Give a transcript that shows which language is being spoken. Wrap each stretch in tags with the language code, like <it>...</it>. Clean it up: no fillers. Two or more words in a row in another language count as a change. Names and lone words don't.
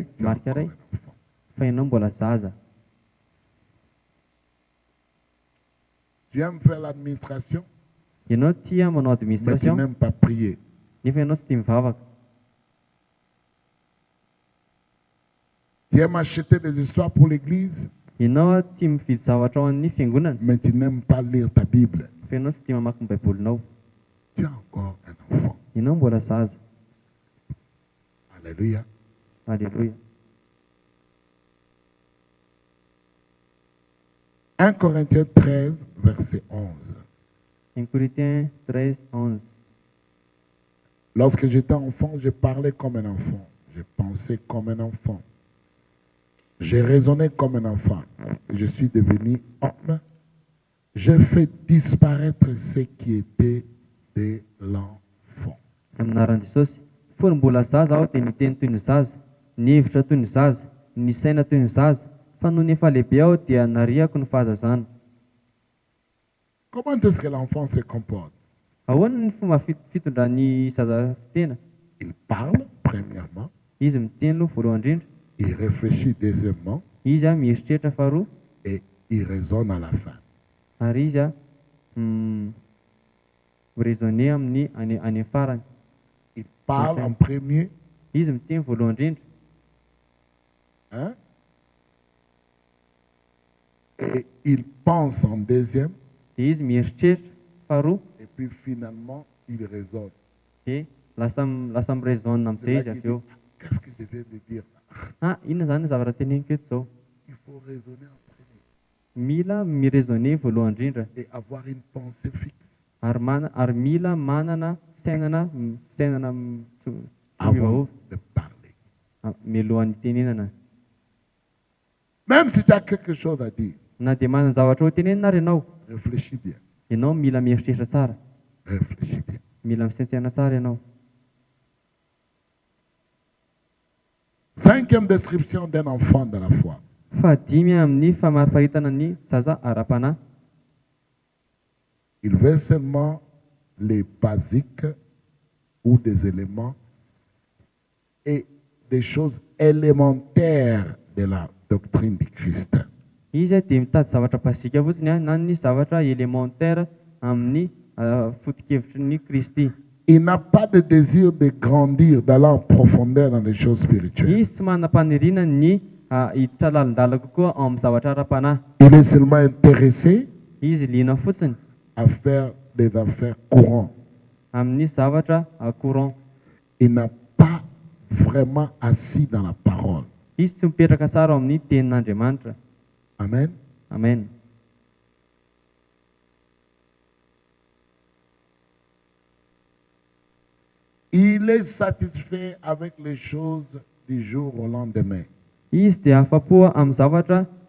<fr>Tu es</fr> <mg>marika</mg> <fr>encore</fr> <mg>iray,</mg> <fr>un enfant.</fr> <mg>fa ianao mbola zaza.</mg> <fr>Tu aimes faire l'administration,</fr> <mg>Ianao tia manao</mg> <fr>mais tu administration, n'aimes pas prier.</fr> <mg>nefa ianao tsy tia mivavaka.</mg> <fr>Tu aimes acheter des histoires pour l'église,</fr> <mg>Ianao tia mividy zavatra ao amin'ny fiangonana,</mg> <fr>mais tu n'aimes pas lire ta Bible.</fr> <mg>fa ianao tsy tia mamaky ny baibolinao.</mg> <fr>Tu es encore un enfant.</fr> <mg>Ianao mbola zaza.</mg> <fr>Alléluia.</fr> <mg>Alléluia.</mg> <fr>1 Corinthiens 13, verset 11.</fr> <mg>1 Corinthiens 13, 11.</mg> <fr>Lorsque j'étais enfant, je parlais comme un enfant. Je pensais comme un enfant. J'ai raisonné comme un enfant. Je suis devenu homme. J'ai fait disparaître ce qui était de l'enfant.</fr> <mg>Aminaran'i Jesosy, fony mbola zaza aho dia miteny toy ny zaza, ny hevitra toy ny zaza, ny saina toy ny zaza, fa noho ny efa lehibe aho dia nariako ny fahazazana.</mg> <fr>Comment est-ce que l'enfant se comporte?</fr> <mg>Ahoana ny fomba fitondran'ny zaza fitena?</mg> <fr>Il parle, premièrement.</fr> <mg>Izy miteny aloha voalohany indrindra,</mg> <fr>il réfléchit deuxièmement</fr> <mg>izy a mieritreritra faharoa,</mg> <fr>et il raisonne à la fin.</fr> <mg>ary izy a raisonner amin'ny any amin'ny farany.</mg> <fr>Il parle en premier,</fr> <mg>Izy miteny voalohany indrindra,</mg> <fr>hein, et il pense en deuxième,</fr> <mg>dia izy mieritreritra faharoa,</mg> <fr>et puis finalement il raisonne.</fr> <mg>dia lasa miraisonne</mg> <fr>C'est</fr> <mg>amin'izay</mg> <fr>là</fr> <mg>izy</mg> <fr>qu'il</fr> <mg>avy eo.</mg> <fr>dit, qu'est-ce que je viens de dire là?</fr> <mg>Ah, inona zany ny zavatra teneniko eto zao?</mg> <fr>Il faut raisonner en premier</fr> <mg>Mila miraisonner voalohany indrindra,</mg> <fr>et avoir une pensée fixe</fr> <mg>ary mila manana fisainana tsy</mg> <fr>avant</fr> <mg>mivaova</mg> <fr>de parler.</fr> <mg>mialohan'ny tenenana.</mg> <fr>Même si tu as quelque chose à dire,</fr> <mg>Na dia manana zavatra ho tenenina ary ianao,</mg> <fr>réfléchis bien,</fr> <mg>ianao mila mieritreritra tsara,</mg> <fr>réfléchis bien.</fr> <mg>mila misaintsaina tsara ianao.</mg> <fr>Cinquième description d'un enfant de la foi.</fr> <mg>Fahadimy amin'ny famariparitana ny zaza ara-panahy.</mg> <fr>Il veut seulement les basiques ou des éléments et des choses élémentaires de la doctrine du Christ.</fr> <mg>Izy a dia mitady zavatra basika fotsiny a, na ny zavatra élémentaire amin'ny foto-kevitry ny Kristy.</mg> <fr>Il n'a pas de désir de grandir, d'aller en profondeur dans les choses spirituelles.</fr> <mg>Izy tsy manam-paniriana ny hiditra lalindala kokoa ao amin'ny zavatra ara-panahy.</mg> <fr>Il est seulement intéressé</fr> <mg>Izy liana fotsiny</mg> <fr>à faire des affaires courantes.</fr> <mg>amin'ny zavatra courant.</mg> <fr>Il n'a pas vraiment assis dans la parole.</fr> <mg>Izy tsy mipetraka tsara ao amin'ny tenin'Andriamanitra.</mg> <fr>Amen.</fr> <mg>Amen.</mg> <fr>Il est satisfait avec les choses du jour au lendemain.</fr> <mg>Izy dia afa-po amin'ny zavatra</mg>